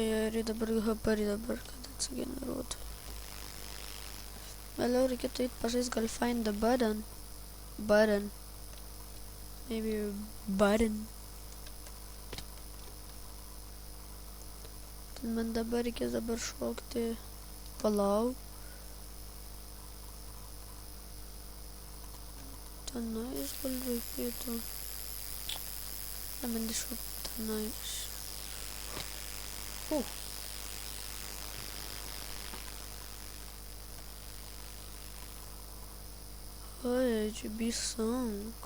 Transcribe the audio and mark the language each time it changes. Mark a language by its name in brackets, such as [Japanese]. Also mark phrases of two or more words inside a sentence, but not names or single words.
[Lithuanian] Hyperi dabar, kad atsigeneruotų. Vėliau reikėtų eit pažaist gal [English] find the button. Maybe button. [Lithuanian] Ten man dabar reikės šokti. Palauk. Tenais gal reikėtų. Man iššokti tenais. Ai, čia bisank.